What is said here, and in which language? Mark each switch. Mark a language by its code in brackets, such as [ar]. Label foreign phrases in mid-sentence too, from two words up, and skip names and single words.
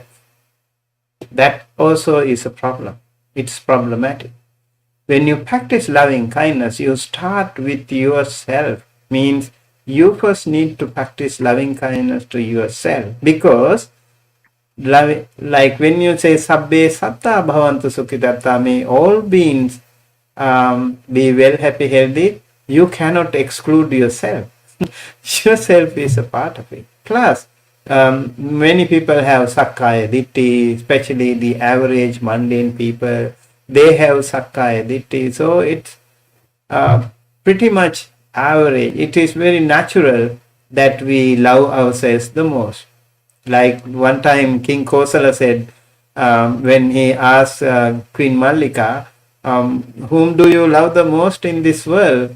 [en] That also is a problem. It's problematic. When you practice loving kindness, you start with yourself. Means you first need to practice loving kindness to yourself, because like when you say [pi] sabbe satta bhavantu sukhitatta, [en] may all beings be well, happy, healthy, you cannot exclude yourself. Yourself is a part of it. Plus, many people have [pi] sakkaya ditthi, [en] especially the average mundane people. They have [pi] sakkaya ditthi, [en] so it's pretty much average. It is very natural that we love ourselves the most. Like one time King Kosala said, when he asked Queen Mallika, whom do you love the most in this world?